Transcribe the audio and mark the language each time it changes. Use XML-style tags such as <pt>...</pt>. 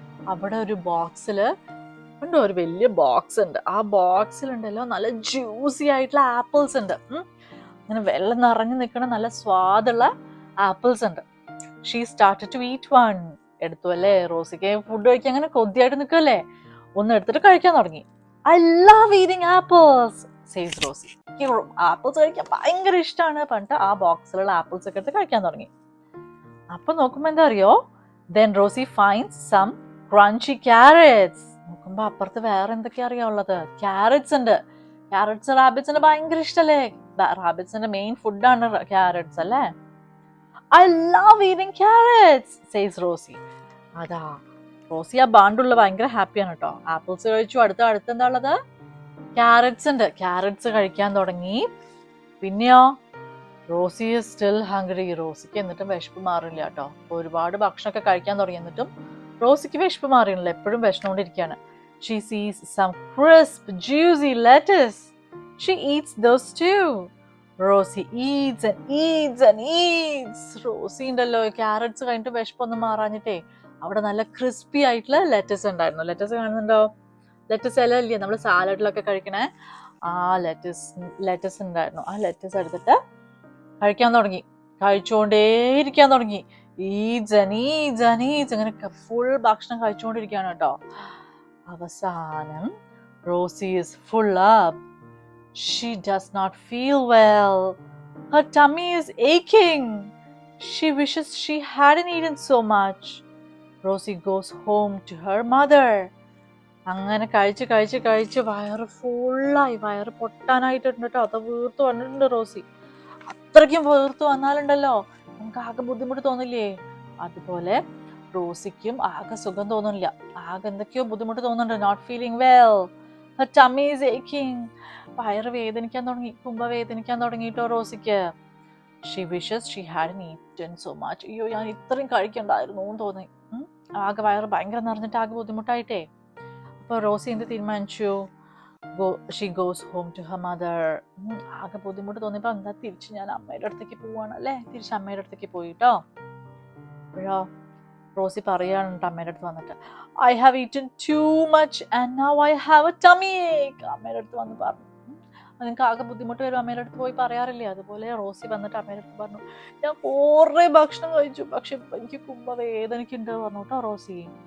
<ml>അവിടെ ഒരു ബോക്സില് ഉണ്ടോ, ഒരു വലിയ ബോക്സ് ഉണ്ട്. ആ ബോക്സിലുണ്ടല്ലോ നല്ല ജ്യൂസി ആയിട്ടുള്ള ആപ്പിൾസ് ഉണ്ട്. അങ്ങനെ വെള്ളം നിറഞ്ഞു നിൽക്കണ നല്ല സ്വാദുള്ള ആപ്പിൾസ് ഉണ്ട്.</ml> <en>She started to eat one.</en> <ml>എടുത്തു അല്ലേ, റോസിക്ക് ഫുഡ് കഴിക്കാൻ അങ്ങനെ കൊതിയായിട്ട് നിൽക്കല്ലേ, ഒന്ന് എടുത്തിട്ട് കഴിക്കാൻ തുടങ്ങി.</ml> <en>I love eating apples, says Rosie.</en> <ml>Apples കഴിക്കാൻ ഭയങ്കര ഇഷ്ടമാണ് പറഞ്ഞിട്ട് ആ ബോക്സിലുള്ള ആപ്പിൾസ് ഒക്കെ എടുത്ത് കഴിക്കാൻ തുടങ്ങി. അപ്പൊ നോക്കുമ്പോ എന്താ അറിയോ?</ml> <en>Then Rosie finds some crunchy carrots.</en> <ml>നോക്കുമ്പോ അപ്പുറത്ത് വേറെ എന്തൊക്കെയാ അറിയാ ഉള്ളത്? ക്യാരറ്റ്സ് ഉണ്ട്. ക്യാരറ്റ്സ് റാബിറ്റ്സിന് ഭയങ്കര ഇഷ്ടല്ലേ, റാബിറ്റ്സിന്റെ മെയിൻ ഫുഡാണ് ക്യാരറ്റ്സ് അല്ലേ.</ml> <en>I love eating carrots, says Rosie.</en> <ml>അതാ റോസി ആ ബാണ്ടുള്ള ഭയങ്കര ഹാപ്പിയാണ് കേട്ടോ. ആപ്പിൾസ് കഴിച്ചു. അടുത്ത് എന്താ ഉള്ളത്? ക്യാരറ്റ്സ് ഉണ്ട്. ക്യാരറ്റ്സ് കഴിക്കാൻ തുടങ്ങി. പിന്നെയോ റോസി</ml> <en>Is still hungry.</en> <ml>റോസിക്ക് എന്നിട്ടും വിശപ്പ് മാറില്ല കേട്ടോ. ഒരുപാട് ഭക്ഷണമൊക്കെ കഴിക്കാൻ തുടങ്ങി, എന്നിട്ടും റോസിക്ക് വിശപ്പ് മാറിയില്ല, എപ്പോഴും വിശന്നുകൊണ്ടിരിക്കുകയാണ്.</ml> <en>She sees some crisp, juicy lettuce. She eats those too. Rosie eats and eats and eats.</en> <ml>Rossi ഉണ്ടല്ലോ ക്യാരറ്റ്സ് കഴിഞ്ഞിട്ട് വിശപ്പൊന്നും മാറാഞ്ഞിട്ടേ അവിടെ നല്ല ക്രിസ്പി ആയിട്ടുള്ള ലെറ്റസ് ഉണ്ടായിരുന്നു. ലെറ്റസ് കാണുന്നുണ്ടോ? ലെറ്റസ് ഇല ഇല്ലേ നമ്മൾ സാലഡിലൊക്കെ കഴിക്കണേ, ആ ലെറ്റസ് ഉണ്ടായിരുന്നു. ആ ലെറ്റസ് എടുത്തിട്ട് കഴിക്കാൻ തുടങ്ങി. കഴിച്ചുകൊണ്ടേയിരിക്കാൻ തുടങ്ങി. ഈജ് അങ്ങനെ ഫുൾ ഭക്ഷണം കഴിച്ചുകൊണ്ടിരിക്കുകയാണ് കേട്ടോ. അവസാനം</ml> <en>Rosie is full up. She does not feel well. Her tummy is aching. She wishes she hadn't eaten so much. Rosie goes home to her mother.</en> <ml>അങ്ങനെ കഴിച്ച് വയറ് ഫുള്ളായി, വയറ് പൊട്ടാനായിട്ടുണ്ട് കേട്ടോ. അത് വീർത്ത് വന്നിട്ടുണ്ട് റോസി. അത്രയ്ക്കും വീർത്ത് വന്നാലുണ്ടല്ലോ നമുക്ക് ആകെ ബുദ്ധിമുട്ട് തോന്നില്ലേ? അതുപോലെ റോസിക്കും ആകെ സുഖം തോന്നുന്നില്ല, ആകെ എന്തൊക്കെയോ ബുദ്ധിമുട്ട് തോന്നുന്നുണ്ട്.</ml> <en>Not feeling well, her tummy is aching.</en> <ml>വയറ് വേദനിക്കാൻ തുടങ്ങി, കുംഭ വേദനിക്കാൻ തുടങ്ങിയിട്ടോ റോസിക്ക്.</ml> <en>She wishes she hadn't eaten so much.</en> <ml>അയ്യോ, ഞാൻ ഇത്രയും കഴിക്കണ്ടായിരുന്നു എന്ന് തോന്നി. ആകെ വയറ് ഭയങ്കര നിറഞ്ഞിട്ട് ആകെ ബുദ്ധിമുട്ടായിട്ടേ. അപ്പൊ റോസി എന്ത് തീരുമാനിച്ചു?</ml> <en>She goes home to her mother.</en> <ml>ആകെ ബുദ്ധിമുട്ട് തോന്നിയപ്പോ എന്താ, തിരിച്ച് ഞാൻ അമ്മയുടെ അടുത്തേക്ക് പോവാണ് അല്ലേ. തിരിച്ച് അമ്മയുടെ അടുത്തേക്ക് പോയിട്ടോ. അപ്പോഴോ റോസി പറയാനുണ്ട് അമ്മയുടെ അടുത്ത് വന്നിട്ട്,</ml> <en>I have eaten too much and now I have a tummy ache.</en> <ml>അമ്മയുടെ അടുത്ത് വന്ന് പറഞ്ഞു. നിങ്ങൾക്ക് ആകെ ബുദ്ധിമുട്ട് വരും, അമ്മയുടെ അടുത്ത് പോയി പറയാറില്ലേ? അതുപോലെ റോസി വന്നിട്ട് അമ്മയുടെ അടുത്ത് പറഞ്ഞു, ഞാൻ കുറേ ഭക്ഷണം കഴിച്ചു, പക്ഷെ എനിക്ക് കുംഭ വേദനയ്ക്കുണ്ട് പറഞ്ഞു കേട്ടോ റോസി.</ml>